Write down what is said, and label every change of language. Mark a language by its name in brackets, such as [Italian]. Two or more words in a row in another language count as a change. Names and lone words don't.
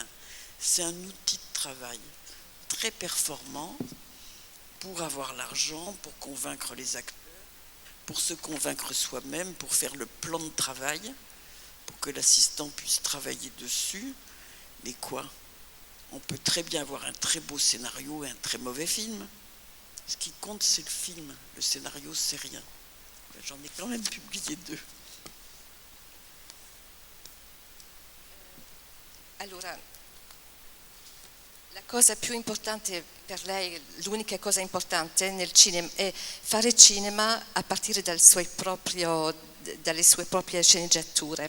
[French] C'est un outil de travail très performant pour avoir l'argent, pour convaincre les acteurs, pour se convaincre soi-même, pour faire le plan de travail, pour que l'assistant puisse travailler dessus. Mais quoi? On peut très bien avoir un très beau scénario et un très mauvais film. Ce qui compte, c'est le film. Le scénario, c'est rien. J'en ai quand même publié 2. [Italian] Allora, la cosa più importante per lei, l'unica cosa importante nel cinema è fare cinema a partire dalle sue proprie sceneggiature.